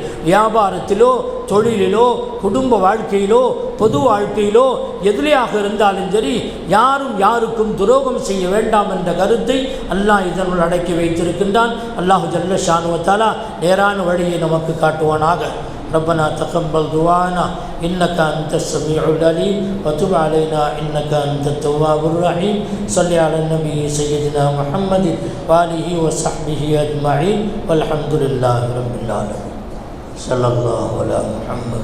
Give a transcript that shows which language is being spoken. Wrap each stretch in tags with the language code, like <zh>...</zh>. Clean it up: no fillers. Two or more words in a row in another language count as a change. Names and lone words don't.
<ta>வியாபாரத்திலோ தொழிலிலோ குடும்ப வாழ்க்கையிலோ பொது வாழ்க்கையிலோ எதிலையாக இருந்தாலும் சரி யாரும் யாருக்கும் துரோகம் செய்ய வேண்டாம் என்ற கருத்தை அல்லாஹ் இதனுள் அடக்கி வைத்திருக்கின்றான்.</ta> <ar>الله جل شأنه وتعالى</ar> <ta>நேரான வழியை நமக்கு காட்டுவானாக.</ta> <ar>ربنا تقبل دعانا إنك أنت السميع العليم وتب علينا إنك أنت التواب الرحيم. صل على النبي سيدنا محمد وآله وصحبه أجمعين والحمد لله رب العالمين. صلى الله على محمد.</ar>